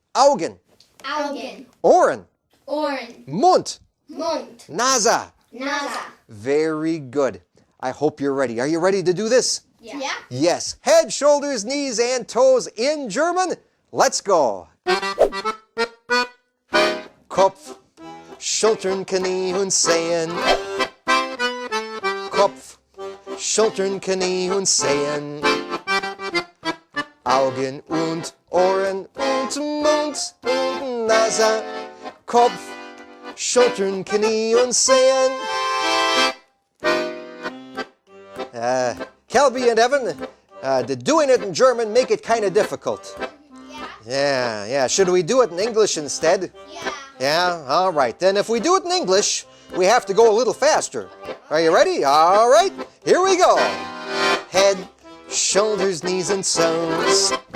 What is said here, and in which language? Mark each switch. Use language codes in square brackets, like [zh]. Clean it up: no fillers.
[de] Augen. Augen. Ohren. Ohren. Mund. Mund. Nase. Nase. [en] Very good. I hope you're ready. Are you ready to do this? Yeah. Yes. Head, shoulders, knees, and toes in German. Let's go. [de] Kopf, Schultern, Knie und Zehen. Kopf, Schultern, Knie und Zehen. Augen und Ohren und Mund und Nase. Kopf, Schultern, Knie und Zehen. [en] Kelby and Evan, doing it in German make it kind of difficult. Yeah. Should we do it in English instead? Yeah. Yeah? All right. Then if we do it in English, we have to go a little faster. Are you ready? All right. Here we go. Head, shoulders, knees, and toes.